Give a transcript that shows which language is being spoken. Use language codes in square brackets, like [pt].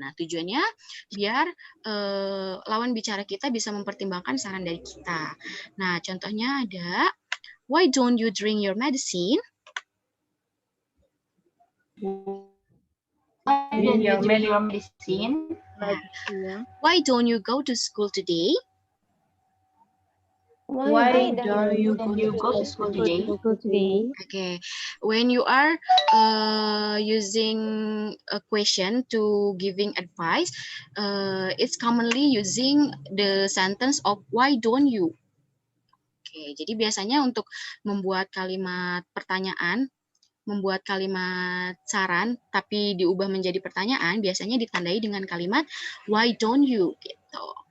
[id] Nah, tujuannya biar lawan bicara kita bisa mempertimbangkan saran dari kita. Nah, contohnya ada, [en] why don't you drink your medicine? Why don't you drink your medicine? Why don't you go to school today? Why don't you go to school today? Okay, when you are using a question to giving advice, it's commonly using the sentence of why don't you. [id] Okay, jadi biasanya untuk membuat kalimat pertanyaan, membuat kalimat saran, tapi diubah menjadi pertanyaan, biasanya ditandai dengan kalimat [en] why don't you [id] gitu.